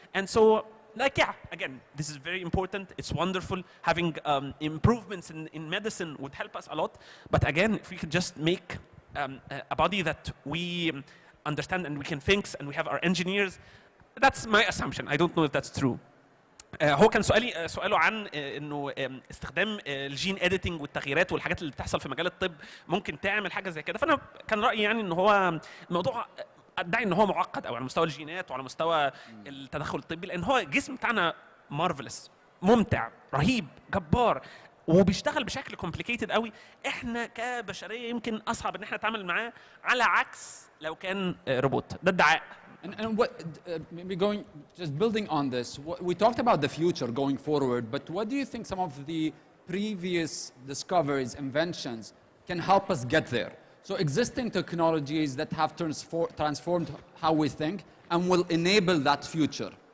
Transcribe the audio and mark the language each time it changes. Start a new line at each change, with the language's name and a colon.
English: And so, like, yeah, again, this is very important. It's wonderful. Having improvements in medicine would help us a lot. But again, if we could just make a body that we understand and we can fix and we have our engineers, that's my assumption. I don't know if that's true.
Arabic: هو كان سؤاله عن انه استخدام الجين اديتنج والتغييرات والحاجات اللي بتحصل في مجال الطب ممكن تعمل حاجه زي كده، فانا كان رايي يعني ان هو الموضوع ادعي ان هو معقد او على مستوى الجينات وعلى مستوى التدخل الطبي، لان هو الجسم بتاعنا مارفلس، ممتع، رهيب، جبار. وبيشتغل بشكل complicated قوي، احنا كبشريه يمكن اصعب ان احنا نتعامل معاه على عكس لو كان روبوت. ده ادعاء.
English: And what, maybe going, just building on this, we talked about the future going forward, but what do you think some of the previous discoveries, inventions can help us get there? So existing technologies that have transformed how we think and will enable that future.